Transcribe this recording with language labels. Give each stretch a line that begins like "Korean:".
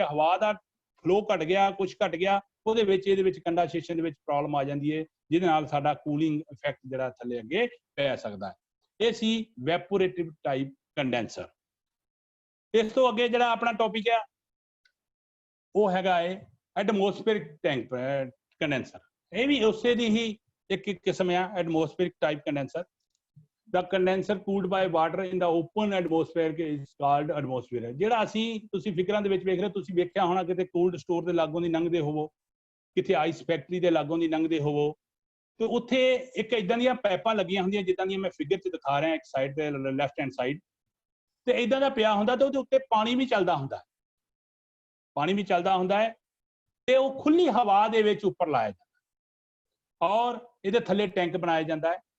Punjabi: ਜੇ ਹਵਾ ਦਾ ਫਲੋ ਘਟ ਗਿਆ, ਕੁਝ ਘਟ ਗਿਆ, ਉਹਦੇ ਵਿੱਚ ਇਹਦੇ ਵਿੱਚ ਕੰਡੈਂਸੇਸ਼ਨ ਦੇ ਵਿੱਚ ਪ੍ਰੋਬਲਮ ਆ ਜਾਂਦੀ ਹੈ, ਜਿਹਦੇ ਨਾਲ ਸਾਡਾ ਕੂਲਿੰਗ ਇਫੈਕਟ ਜਿਹੜਾ ਥੱਲੇ ਅੱਗੇ ਪੈ ਸਕਦਾ ਹੈ। ਇਹ ਸੀ ਵੈਪੋਰੇਟਿਵ ਟਾਈਪ ਕੰਡੈਂਸਰ। ਇਸ ਤੋਂ ਅੱਗੇ ਜਿਹੜਾ ਆਪਣਾ ਟੌਪਿਕ ਆ ਉਹ ਹੈਗਾ ਹੈ ਐਟਮੋਸਫੇਰਿਕ ਟੈਂਕ ਕੰਡੈਂਸਰ। ਇਹ ਵੀ ਉਸੇ ਦੀ ਹੀ ਇੱਕ ਕਿਸਮ ਆ, ਐਟਮੋਸਫੇਰਿਕ type condenser.
English: The condenser cooled by water in the open atmosphere is called atmosphere।
Punjabi: ਜਿਹੜਾ ਅਸੀਂ, ਤੁਸੀਂ ਫਿਗਰਾਂ ਦੇ ਵਿੱਚ ਵੇਖ ਰਹੇ ਹੋ, ਤੁਸੀਂ ਵੇਖਿਆ ਹੋਣਾ ਕਿਤੇ ਕੋਲਡ ਸਟੋਰ ਦੇ ਲਾਗੋਂ ਦੀ ਲੰਘਦੇ ਹੋਵੋ, ਕਿਤੇ ਆਈਸ ਫੈਕਟਰੀ ਦੇ ਲਾਗੋਂ ਦੀ ਲੰਘਦੇ ਹੋਵੋ, ਤੇ ਉੱਥੇ ਇੱਕ ਇਦਾਂ ਦੀਆਂ ਪਾਈਪਾਂ ਲੱਗੀਆਂ ਹੁੰਦੀਆਂ ਜਿੱਦਾਂ ਦੀਆਂ ਮੈਂ ਫਿਗਰ 'ਚ ਦਿਖਾ ਰਿਹਾ, ਇੱਕ ਸਾਈਡ ਤੇ ਲੈਫਟ ਹੈਂਡ ਸਾਈਡ ਤੇ ਇਦਾਂ ਦਾ ਪਿਆ ਹੁੰਦਾ ਤੇ ਉਹਦੇ ਉੱਤੇ ਪਾਣੀ ਵੀ ਚੱਲਦਾ ਹੁੰਦਾ, ਪਾਣੀ ਵੀ ਚੱਲਦਾ ਹੁੰਦਾ ਹੈ ਤੇ ਉਹ ਖੁੱਲੀ ਹਵਾ ਦੇ ਵਿੱਚ ਉੱਪਰ ਲਾਇਆ ਜਾਂਦਾ ਔਰ ਇਹਦੇ ਥੱਲੇ ਟੈਂਕ ਬਣਾਇਆ ਜਾਂਦਾ ਹੈ।